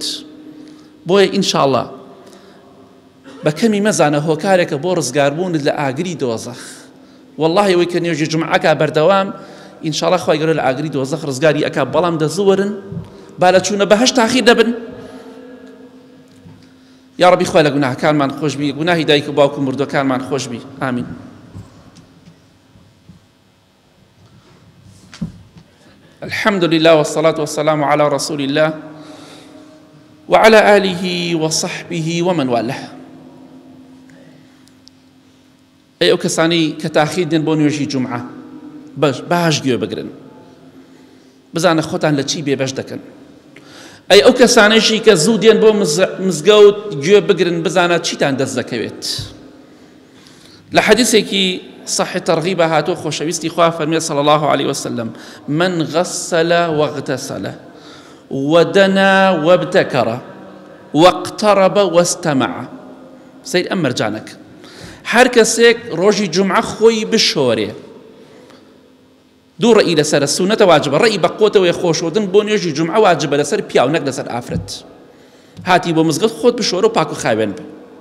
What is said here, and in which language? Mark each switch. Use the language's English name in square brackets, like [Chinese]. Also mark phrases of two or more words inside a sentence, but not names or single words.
[Central Kurdish] بۆیە ئینشاءڵڵا بە کەمی مەزانە هۆکارێکە بۆ ڕزگاربوونت لە ئاگری دۆزەخ. والله ئەوەی کە نوێژی جومعەکە بەردەوام ئینشاءڵڵا خوای گەورە لە ئاگری دۆزەخ ڕزگاری ئەکا، بەڵام دەزوەرن با لە چوونە بەهەشت تاخیر دەبن. [Arabic] یا ربی [Central Kurdish] خوای لە گوناهەکانمان خۆش بی، گوناهی دایک و باوک و مردوەکانمان خۆش بی. ئامین. [Arabic] الحمد لله والصلاة والسلام على رسول الله وعلى آله وصحبه ومن والاه. [Central Kurdish] ئەی ئەو کەسانی کە تاخیر دێن بۆ نوێژی جومعە باش گوێ بگرن، بزانە خۆتان لە چی بێبەش دەکەن. ئەی ئەو کەسانەیشی کە زوو دێن بۆ مزگەوت گوێ بگرن، بزانە چیتان دەست دەکەوێت. لە حەدیثێکی صحیح تەرغیبە هاتووە خۆشەویستی خوا فەرمێ [Arabic] صلی الله عليه وسلم من غسل واغتسل ودنا وابتكر واقترب واستمع. [Central Kurdish] سید ئەم مەرجانەکە هەر کەسێک ڕۆژی جومعە خۆی بشۆرێ، دوو ڕەئی لەسەرە، سونەتە واجبە، ڕەئی بە قۆتەوەی خۆشودن بۆ نوێژی جومعە واجبە لەسەر پیاو نەک لەسەر ئافرەت. هاتی بۆ مزگەوت خۆت بشۆرە و پاک و خاوێن بە.